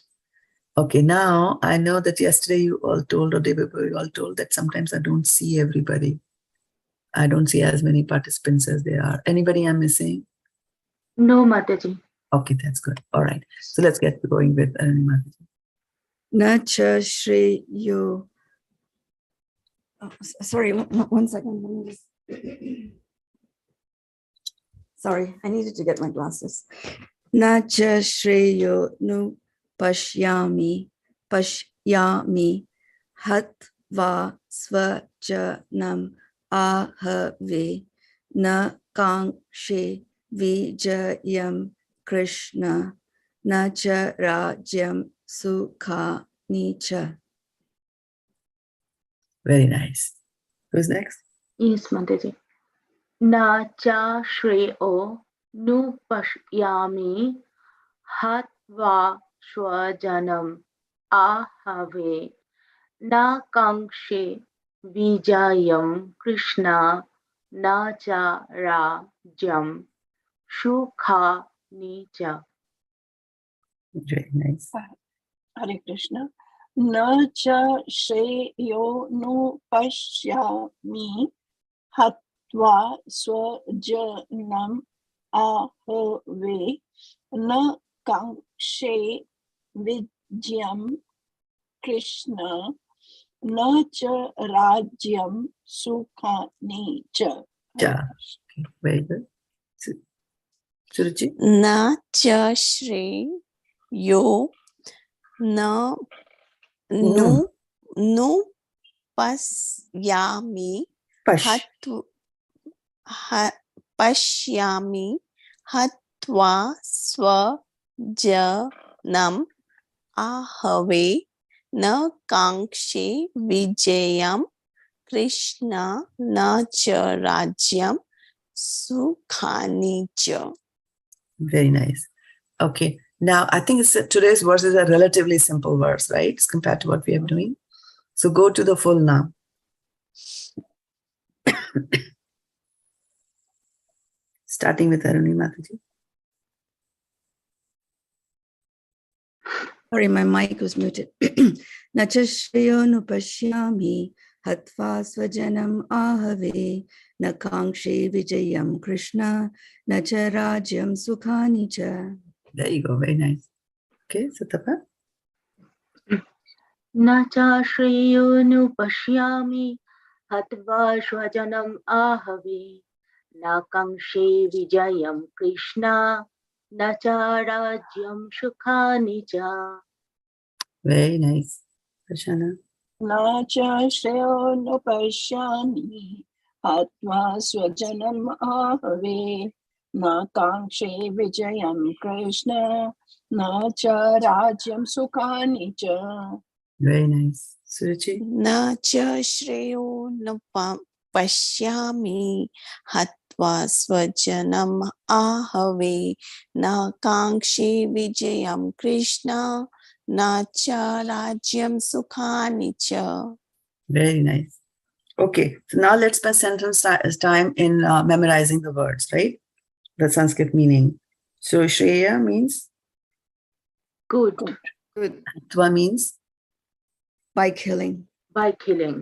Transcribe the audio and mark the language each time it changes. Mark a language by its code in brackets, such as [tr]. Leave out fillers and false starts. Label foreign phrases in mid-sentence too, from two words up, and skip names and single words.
[en] Okay, now I know that yesterday you all told, or day before you all told that sometimes I don't see everybody. I don't see as many participants as there are. Anybody I'm missing? no Mataji. Okay, that's good. All right. So let's get going with Aruni Mataji. [sa] न च श्रेयो. [en] Oh, sorry, one second. Let me just... Sorry, I needed to get my glasses. [sa] न च श्रेयो नुपश्यामि हत्वा स्वजनम् आहवे न काङ्क्षे विजयं कृष्ण न च राज्यं सुखानि. [en] Very nice. Who's next? Yes, [sa] Mataji. न च श्रेयो नुपश्यामि हत्वा स्वजनम् आहवे न काङ्क्षे विजयं कृष्ण न च राज्यं सुखानि. [en] Very nice. [sa] हरे कृष्ण। न च श्रेयो नुपश्यामि हत्वा स्वजनम् आहवे न काङ्क्षे विजयं कृष्ण न च राज्यं सुखानि. [en] Yeah. Okay, very good. Suruchi? [sa] न च श्रेयो na Nu. nupaśyāmi Pash. पश्यामि हत्वा स्वजनम् आहवे न काङ्क्षे विजयं कृष्ण न राज्यं सुखानि च. [en] Very nice. Okay. Now, I think today's verses are relatively simple verse, right? As compared to what we are doing. So go to the full now. Starting with Aruni Mataji. Sorry, my mic was muted. [sa] नच श्रेयो नुपश्यामि हत्वा स्वजनम् आहवे न काङ्क्षे विजयं कृष्ण नच राज्यं सुखानि च. [en] There you go. Very nice. Okay, Satapa. [sa] न च श्रेयो नुपश्यामि हत्वा स्वजनम् आहवे न काङ्क्षे विजयं कृष्ण न च राज्यं सुखानि च. [en] Very nice. Prashana. [sa] न च श्रेयो नुपश्यामि हात्वा स्वजनम् आहवे न काङ्क्षे विजयं कृष्ण न च राज्यं सुखानि च. [en] Very nice. Suruchi. [sa] न च श्रेयो नुपश्यामि हत्वा स्वजनम् आहवे न काङ्क्षे विजयं कृष्ण न च राज्यं सुखानि च. [en] Very nice. Okay. So now let's spend sentence time in memorizing the words, right? The Sanskrit meaning. So Shreya means? Good. Good. Hatvā means? By killing. By killing.